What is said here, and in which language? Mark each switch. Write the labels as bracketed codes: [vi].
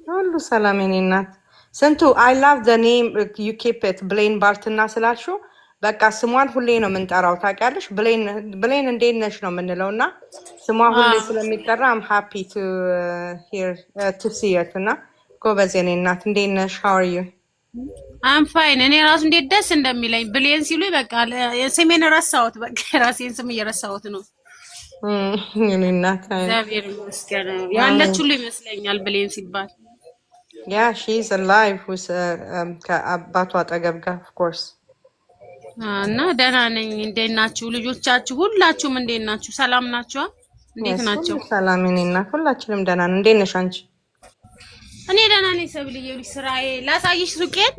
[am] ሁሉ ሰላም የኔ እናት ስንቱ [en] I love the name you keep it [am] ብሌን ባርትና ስላልሽው በቃ ስሟን ሁሌ ነው የምንጠራው ታውቂያለሽ ብሌን እንዴት ነሽ ነው የምንለውና ስሟ ሁሌ ስለሚጠራ [en] I'm happy to hear to see it [am] እና ጎበዝ የኔ እናት እንዴት ነሽ [en] how are you I'm fine [am] እኔ ራሱ እንዴት ደስ እንደሚለኝ ብሌን ሲሉ በቃ ስሜን ረሳሁት በቃ ራሴን ስም እየረሳሁት ነው የኔ እናት እግዚአብሔር ይመስገን ያለች ሁሉ ይመስለኛል ብሌን ሲባል [en] yeah she's alive with [am] ከአባቷ አጠገብ ጋር [en] of course [am] እና ደህና ነኝ እንዴት ናችሁ ልጆቻችሁ ሁላችሁም እንዴት ናችሁ ሰላም ናችሁ እንዴት ናችሁ ሰላም ነኝ እና ሁላችንም ደህና ነን እንዴት ነሽ አንቺ እኔ ደህና ነኝ ሰብልዬ ስራዬ ላሳይሽ ሱቄን